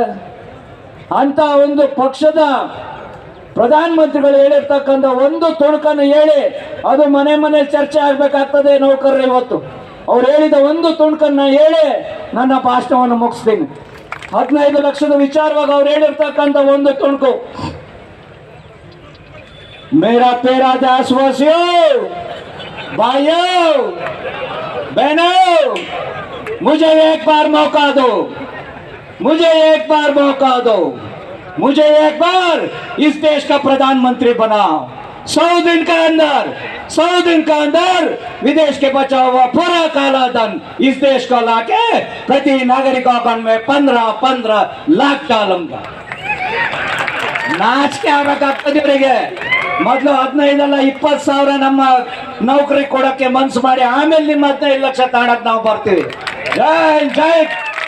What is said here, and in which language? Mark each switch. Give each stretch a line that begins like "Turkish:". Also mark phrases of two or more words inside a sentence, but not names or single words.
Kannada: ಅಂತ ಒಂದು ಪಕ್ಷದ ಪ್ರಧಾನ ಮಂತ್ರಿಗಳು ಹೇಳಿರ್ತಕ್ಕಂಥ ಒಂದು ತುಣುಕನ್ನು ಹೇಳಿ ಅದು ಮನೆ ಚರ್ಚೆ ಆಗ್ಬೇಕಾಗ್ತದೆ. ನೌಕರರು ಇವತ್ತು ಅವ್ರು ಹೇಳಿದ ಒಂದು ತುಣುಕನ್ನ ಹೇಳಿ ನನ್ನ ಭಾಷಣವನ್ನು ಮುಗಿಸ್ತೀನಿ. 15 ಲಕ್ಷದ ವಿಚಾರವಾಗಿ ಅವ್ರು ಹೇಳಿರ್ತಕ್ಕಂಥ ಒಂದು ತುಣುಕು.
Hindi: मेरा प्यारा देशवासियों, भाइयों बहनों, मुझे एक बार मौका दो, मुझे एक बार मौका दो, मुझे एक बार इस देश का प्रधानमंत्री बनाओ। 100 दिन के अंदर विदेश के बचा हुआ पूरा काला धन इस देश को लाके प्रति नागरिक अकाउंट में 15 लाख डालूंगा।
Kannada: ನಾಚಿಕೆ ಆಗಬೇಕಾಗ್ತದೆ ಇವರಿಗೆ. ಮೊದಲು 15 ಅಲ್ಲ 20,000 ನಮ್ಮ ನೌಕರಿ ಕೊಡಕ್ಕೆ ಮನ್ಸು ಮಾಡಿ ಆಮೇಲೆ ನಿಮ್ಮ 15 ಲಕ್ಷ ತಾಣಕ್ ನಾವು ಬರ್ತೀವಿ. ಜೈ ಜೈ